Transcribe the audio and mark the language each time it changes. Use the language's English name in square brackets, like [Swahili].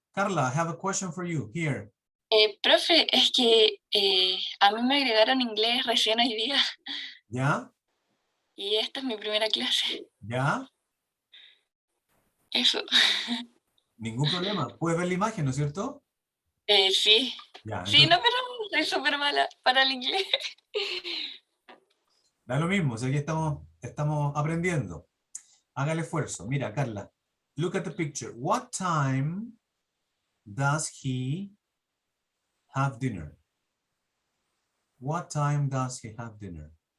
[English] Carla, I have a question for you here. [Spanish] profe, es que a mí me agregaron inglés recién hoy día ¿Ya? y esta es mi primera clase. ¿Ya? Eso. Ningún problema. Puedes ver la imagen, ¿no es cierto? Sí. Ya. Sí, Entonces, no, pero soy súper mala para el inglés. da lo mismo, o sea, aquí estamos aprendiendo. Haga el esfuerzo. Mira, [English] Carla, look at the picture. What time does he have dinner? What time does he have dinner?